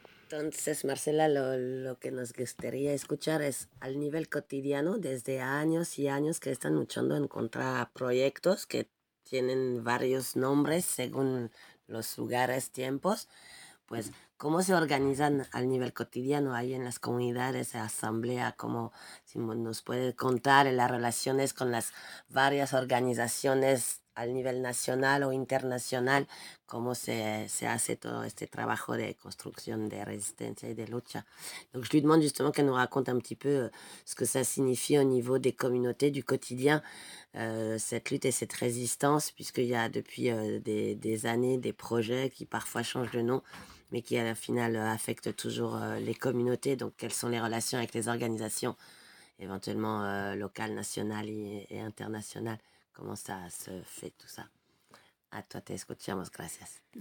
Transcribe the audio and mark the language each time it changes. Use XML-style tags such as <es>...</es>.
<es>Entonces, Marcela, lo que nos gustaría escuchar es al nivel cotidiano, desde años y años que están luchando en contra de proyectos que tienen varios nombres según los lugares, tiempos, pues, ¿cómo se organizan al nivel cotidiano ahí en las comunidades, asamblea? ¿Cómo si nos puede contar las relaciones con las varias organizaciones al nivel nacional o internacional, cómo se hace todo este trabajo de construcción de resistencia y de lucha?</es> <fr>Donc je lui demande justement qu'elle nous raconte un petit peu ce que ça signifie au niveau des communautés, du quotidien, cette lutte et cette résistance, puisqu'il y a depuis des années des projets qui parfois changent de nom, mais qui à la finale affectent toujours les communautés. Donc quelles sont les relations avec les organisations, éventuellement locales, nationales et internationales?</fr> <es>¿Cómo se hace todo eso? A ti te escuchamos, gracias.</es>